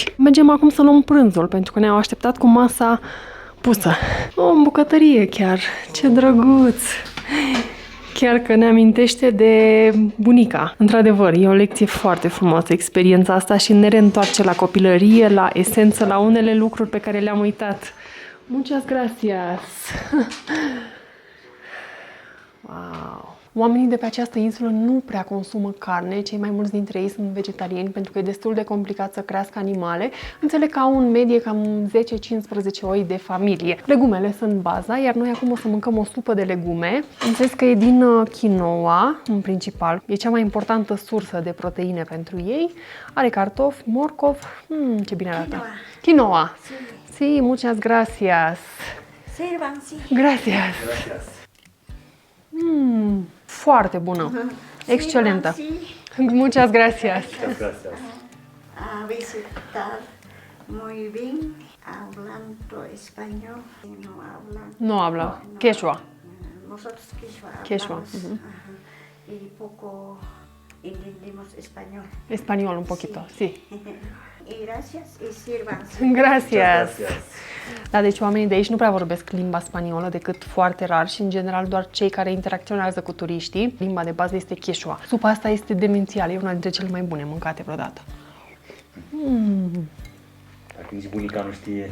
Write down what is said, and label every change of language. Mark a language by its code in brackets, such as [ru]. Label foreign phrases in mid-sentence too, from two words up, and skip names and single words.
[ro] Mergem acum să luăm prânzul, pentru că ne-au așteptat cu masa pusă. O, în bucătărie chiar, ce drăguț! Chiar că ne amintește de bunica. Într-adevăr, e o lecție foarte frumoasă experiența asta și ne reîntoarce la copilărie, la esență, la unele lucruri pe care le-am uitat. [es] Muchas gracias! Wow! [ro] Oamenii de pe această insulă nu prea consumă carne, cei mai mulți dintre ei sunt vegetariani pentru că e destul de complicat să crească animale. Înțeleg că au în medie cam 10-15 oi de familie. Legumele sunt baza, iar noi acum o să mâncăm o supă de legume. Înțeleg că e din quinoa, în principal. E cea mai importantă sursă de proteine pentru ei. Are cartofi, morcov, ce bine arată. [es] Quinoa. Sí, muchas gracias. Sirvan, sí. Gracias. [ro] Foarte bună. Excelentă. [es] Muchas gracias. A visitar muy bien, hablando español. No hablan. No habla. Quechua. Nosotros quechua. Quechua, hablamos, ajá, y poco entendemos español. Español un poquito, sí. Y gracias y sirvan. Gracias. [ro] Da, deci oamenii de aici nu prea vorbesc limba spaniolă decât foarte rar și în general doar cei care interacționează cu turiștii. Limba de bază este quechua. Supa asta este demențială, e una dintre cele mai bune mâncate vreodată. Dacă nici bunica nu știe...